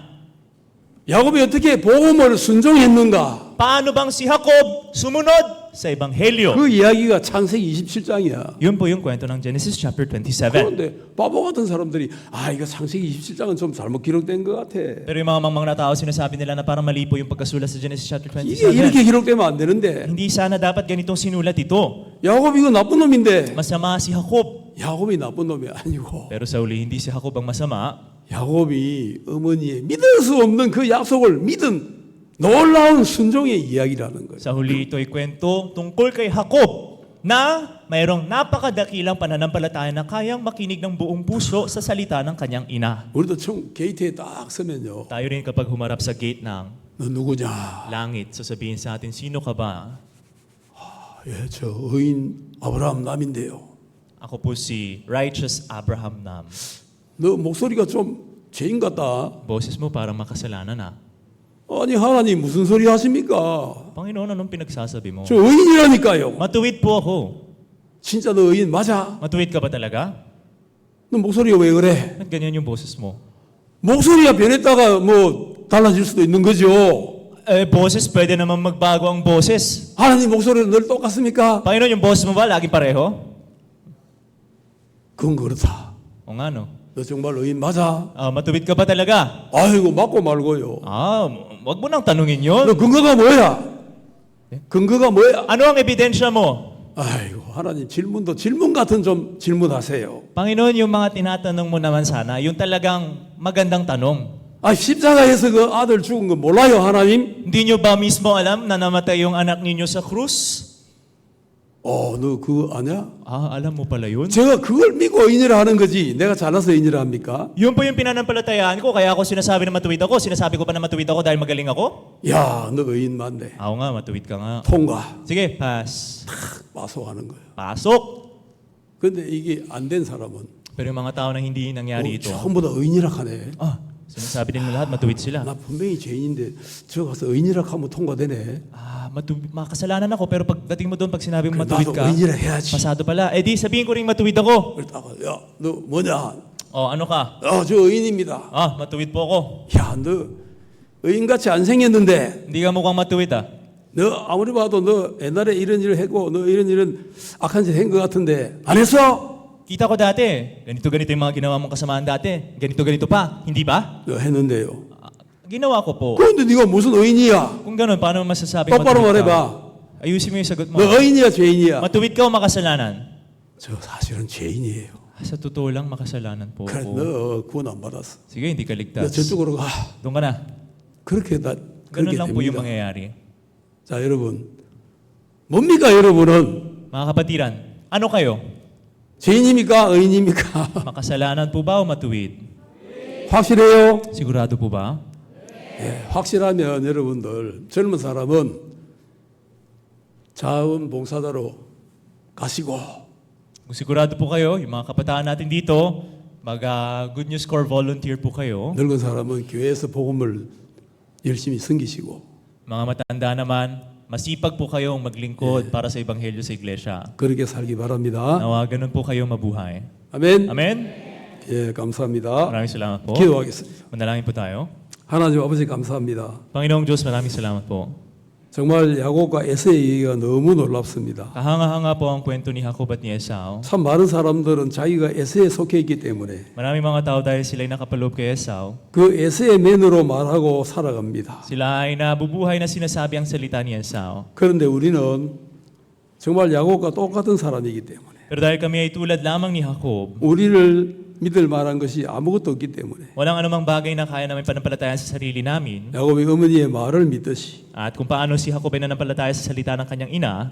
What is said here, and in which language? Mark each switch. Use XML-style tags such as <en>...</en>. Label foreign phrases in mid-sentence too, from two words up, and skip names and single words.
<ko>야곱이 어떻게 복음을 순종했는가</ko> <tl>Paano bang si Jacob sumunod sa Ebanghelyo?</tl> <ko>그 이야기가 창세기 27장이야.</ko> <tl>Yun po yung kwento ng</tl> <en>Genesis chapter</en> <tl>27.</tl> <ko>그런데 바보 같은 사람들이 이거 창세기 27장은 좀 잘못 기록된 것 같아.</ko> <tl>Pero yung mga mangmang na tao, sinasabi nila na parang mali po yung pagkasulat sa</tl> <en>Genesis chapter</en> <ko>이게 이렇게</ko> <tl>27.</tl> <ko>기록되면 안 되는데</ko> <tl>Hindi sana dapat ganitong sinulat ito.</tl> <ko>야곱 이거 나쁜 놈인데</ko> <tl>Masama si Jacob.</tl> <ko>야곱이 나쁜 놈이 아니고</ko> <tl>Pero sa uli, hindi si Jacob ang masama.</tl> <ko>야곱이 어머니의 믿을 수 없는 그 약속을 믿은 놀라운 순종의 이야기라는 거예요.</ko> <tl>Sa huli, ito'y kwento tungkol kay Jacob na mayroong napakadakilang pananampalataya na kayang makinig ng buong puso sa salita ng kanyang ina.</tl> <ko>우리도 총 게이트에 딱 서면요.</ko> <tl>Tayo rin kapag humarap sa gate ng</tl> <ko>너 누구냐?</ko> <tl>langit, sasabihin sa atin, sino ka ba?</tl> <ko>예, 저 의인 아브라함 남인데요.</ko> <tl>Ako po si Righteous Abraham Nam.</tl> <ko>너 목소리가 좀 죄인 같다.</ko> <tl>Boses mo parang makasalanan na.</tl> <ko>아니 하나님 무슨 소리 하십니까?</ko> <tl>Panginoon, anong pinagsasabi mo?</tl> <ko>저 의인이라니까요.</ko> <tl>Matuwid po ako.</tl> <ko>진짜 너 의인 맞아?</ko> <tl>Matuwid ka ba talaga?</tl> <ko>너 목소리가 왜 그래?</ko> <tl>Ba't ganyan yung boses mo?</tl> <ko>목소리가 변했다가 뭐 달라질 수도 있는 거죠.</ko> <tl>Boses, pwede naman magbago ang boses.</tl> <ko>하나님 목소리는 늘 똑같습니까?</ko> <tl>Panginoon, yung boses mo ba laging pareho?</tl> <ko>그건 그렇다.</ko> <tl>O nga no?</tl> <ko>너 정말 의인 맞아?</ko> <tl>Matuwid ka ba talaga?</tl> <ko>아이고 맞고 말고요.</ko> <tl>Wag mo nang tanungin yun.</tl> <ko>너 근거가 뭐야? 근거가 뭐야?</ko> <tl>Ano ang ebidensya mo?</tl> <ko>아이고 하나님 질문도 질문 같은 좀 질문하세요.</ko> <tl>Panginoon, yung mga tinatanong mo naman sana, yung talagang magandang tanong.</tl> <ko>십자가에서 그 아들 죽은 거 몰라요 하나님?</ko> <tl>Hindi nyo ba mismo alam na namatay yung anak ninyo sa krus?</tl> <ko>너 그거 아냐?</ko> <tl>Alam mo pala yun?</tl> <ko>제가 그걸 믿고 의인이라 하는 거지. 내가 잘나서 의인이라 합니까?</ko> <tl>Yun po yung pinanampalatayaan ko, kaya ako sinasabi na matuwid ako. Sinasabi ko pa na matuwid ako dahil magaling ako?</tl> <ko>야, 너 의인 맞네.</ko> <tl>Oo nga, matuwid ka nga.</tl> <ko>통과.</ko> <tl>Sige, pass.</tl> <ko>빠소하는 거예요.</ko> <tl>Pasok!</tl> <ko>근데 이게 안 된 사람은</ko> <tl>Pero yung mga tao na hindi nangyari ito,</tl> <ko>전부 다 의인이라 하네.</ko> <tl>sinasabi din lahat matuwid sila.</tl> <ko>나 분명히 죄인인데 저 가서 의인이라 하면 통과되네.</ko> <tl>Makasalanan ako, pero pagdating mo doon, pag sinabi mo</tl> <ko>그래,</ko> <tl>matuwid</tl> <ko>나도</ko> <tl>ka,</tl> <ko>의인이라 해야지.</ko> <tl>pasado pala. Di sabihin ko rin matuwid ako.</tl> <ko>그랬다가 야, 너 뭐냐?</ko> <tl>Ano ka?</tl> <ko>저 의인입니다.</ko> <tl>Matuwid po ako.</tl> <ko>야, 너 의인같이 안 생겼는데</ko> <tl>Hindi ka mukhang matuwid</tl> <ko>너 아무리 봐도 너 옛날에 이런 일을 했고 너 이런 악한 짓 한 것 같은데 안 했어?</ko> <tl>Kita ko dati, ganito-ganito yung mga ginawa mong kasamaan dati. Ganito-ganito pa, hindi ba?</tl> <ko>너 했는데요.</ko> <tl>Ginawa ko po.</tl> <ko>그런데 네가 무슨 의인이야?</ko> <tl>Kung gano'n, paano mo masasabing</tl> <ko>똑바로</ko> <tl>matuwid</tl> <ko>말해봐.</ko> <tl>ka? Ayusin mo yung sagot mo.</tl> <ko>너 의인이야 죄인이야?</ko> <tl>Matuwid ka o makasalanan?</tl> <ko>저 사실은 죄인이에요.</ko> <tl>Sa totoo lang, makasalanan po</tl> <ko>그래</ko> <tl>ako.</tl> <ko>너 구원 안 받았어.</ko> <tl>Sige, hindi ka</tl> <ko>너</ko> <tl>ligtas.</tl> <ko>저쪽으로 가.</ko> <tl>Doon ka na.</tl> <ko>그렇게</ko> <tl>Ganun</tl> <ko>그렇게</ko> <tl>lang po yung</tl> <ko>됩니다.</ko> <tl>mangyayari.</tl> <ko>자 여러분 뭡니까 여러분은</ko> <tl>Mga kapatiran, ano kayo?</tl> <ko>죄인입니까 의인입니까?</ko> <tl>Makasalanan po ba o matuwid?</tl> <ko>확실해요?</ko> <tl>Sigurado po ba?</tl> <ko>확실하면 여러분들 젊은 사람은 자원봉사자로 가시고</ko> <tl>Kung sigurado po kayo, yung mga kabataan natin dito, Good News Corps volunteer po kayo.</tl> <ko>늙은 사람은 교회에서 복음을 열심히 섬기시고</ko> <tl>Mga matanda naman, masipag po kayong maglingkod para sa Ebanghelyo sa iglesia.</tl> <ko>그렇게 살기 바랍니다.</ko> <tl>Nawa ganun po kayong mabuhay.</tl> <ko>아멘.</ko> <tl>Amen?</tl> <ko>예, 감사합니다.</ko> <tl>Maraming salamat po.</tl> <ko>기도하겠습니다.</ko> <tl>Manalangin po tayo.</tl> <ko>하나님 아버지 감사합니다.</ko> <tl>Panginoong Diyos, maraming salamat po.</tl> <ko>정말 야곱과 에서의 얘기가 너무 놀랍습니다.</ko> <tl>Kahanga-hanga po ang kwento ni Jacob at ni Esau.</tl> <ko>참 많은 사람들은 자기가 에서에 속해 있기 때문에</ko> <tl>Maraming mga tao dahil sila'y nakapaloob kay Esau,</tl> <ko>그 에서의 맨으로 말하고 살아갑니다.</ko> <tl>sila ay nabubuhay na sinasabi ang salita ni Esau.</tl> <ko>그런데 우리는 정말 야곱과 똑같은 사람이기 때문에</ko> <tl>Pero dahil kami ay tulad lamang ni Jacob,</tl> <ko>우리를 믿을 만한 것이 아무것도 없기 때문에</ko> <tl>walang anumang bagay na kaya namin panampalatayan sa sarili namin.</tl> <ko>야곱이 어머니의 말을 믿듯이</ko> <tl>At kung paano si Jacob ay nanampalataya sa salita ng kanyang ina,</tl>